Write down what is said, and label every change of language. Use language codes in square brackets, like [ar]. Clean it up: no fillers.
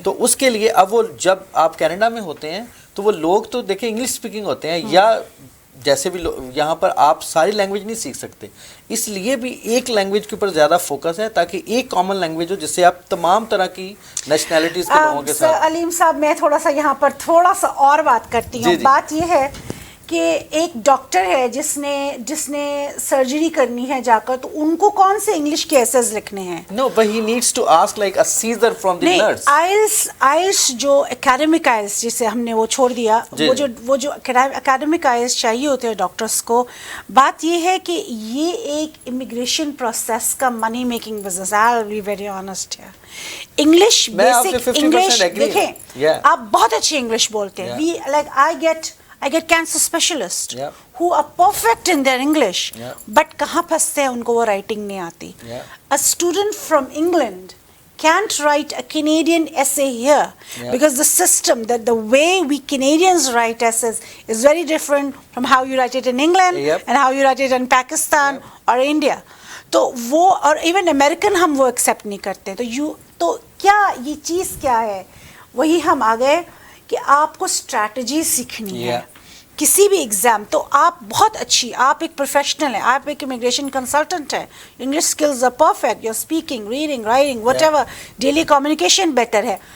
[ur] تو اس کے لیے اب وہ جب آپ کینیڈا میں ہوتے ہیں تو وہ لوگ تو دیکھیں انگلش اسپیکنگ ہوتے ہیں, یا جیسے بھی یہاں پر آپ ساری لینگویج نہیں سیکھ سکتے, اس لیے بھی ایک لینگویج کے اوپر زیادہ فوکس ہے تاکہ ایک کامن لینگویج ہو جس سے آپ تمام طرح کی نیشنلٹیز کے لوگوں کے ساتھ. علیم صاحب میں تھوڑا سا یہاں پر تھوڑا سا اور بات کرتی ہوں. بات یہ ہے کہ ایک ڈاکٹر ہے جس نے سرجری کرنی ہے جا کر, تو ان کو کون سے انگلش کیسز لکھنے ہیں؟ [en] No, but he needs to ask like a Caesar from the nurse. [ur] Oils جو اکیڈمک آئلس جسے ہم نے وہ چھوڑ دیا, وہ جو اکیڈمک آئلس چاہیے ہوتے ہیں ڈاکٹرس کو. بات یہ ہے کہ یہ ایک امیگریشن پروسیس کا money making business. [en] I'll be very honest ہے. [ur] انگلش بیسک انگلش دیکھیں, آپ بہت اچھی انگلش بولتے ہیں. [en] I get cancer specialists who are perfect in their English, but [ur] کہاں پھنستے ہیں, ان کو وہ writing نہیں آتی. [en] A student from England can't write a Canadian essay here because the system, that the way we Canadians write essays is very different from how you write it in England and how you write it in Pakistan or India. [ur] تو وہ اور even American ہم وہ accept نہیں کرتے. تو کیا یہ چیز کیا ہے, وہی ہم آ گئے کہ آپ کو اسٹریٹجی سیکھنی ہے کسی بھی ایگزام. تو آپ بہت اچھی, آپ ایک پروفیشنل ہیں, آپ ایک امیگریشن کنسلٹنٹ ہیں, [en] English skills are perfect, your speaking, reading, writing, whatever, daily communication better [ur] ہے.